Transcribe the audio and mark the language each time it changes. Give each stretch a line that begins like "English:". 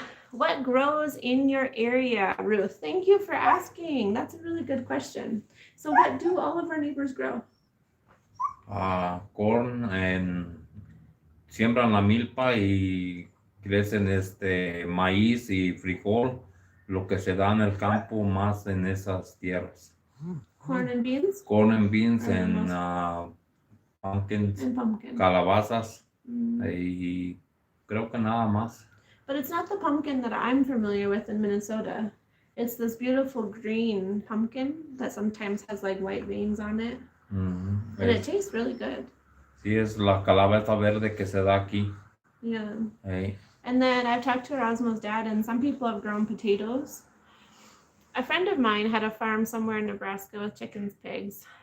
English: What grows in your area, Ruth? Thank you for asking. That's a really good question. So what do all of our neighbors grow?
Spanish: Corn, and siembran la milpa y crecen maíz y frijol, lo que se da en el campo más en esas tierras.
English: Corn and beans? Corn and beans and pumpkins, and pumpkin.
Spanish: Calabazas, y creo que nada más.
English: But it's not the pumpkin that I'm familiar with in Minnesota. It's this beautiful green pumpkin that sometimes has like white veins on it. And it tastes really good.
Spanish: Sí, es la calabaza verde que se da aquí.
English: Yeah. Hey. And then I've talked to Erasmo's dad, and some people have grown potatoes. A friend of mine had a farm somewhere in Nebraska with chickens, pigs.